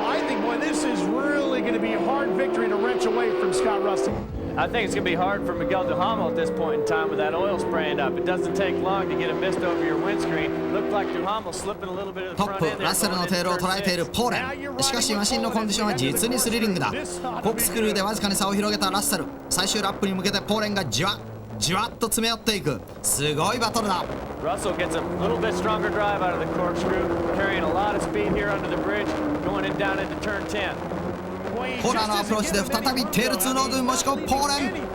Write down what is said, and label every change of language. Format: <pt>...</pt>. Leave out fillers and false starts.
<en>I think, boy, this is really going to be a hard victory to wrench away from Scott Russell. I think it's going to be hard for Miguel Duhamel at this point in time with that oil spraying up. It doesn't take long to get a mist over your windscreen. Looked like Duhamel slipping a little bit of the</en> <ja>トッ</ja> <en>front end</en> <ja>プラッセルのテールを捉えているポーレン。しかしマシンのコンディションは実にスリリングだ。コックスクルーでわずかに差を広げたラッセル、最終ラップに向けてポーレンがじわっと詰め寄っていく。すごいバトルだ。</ja> <en>Russell gets a little bit stronger drive out of the corkscrew, carrying a lot of speed here under the bridge, going in down into turn 10.</en> <ja>コーナーのアプローチで再びテール2ロードに持ち込むポーレン。</ja>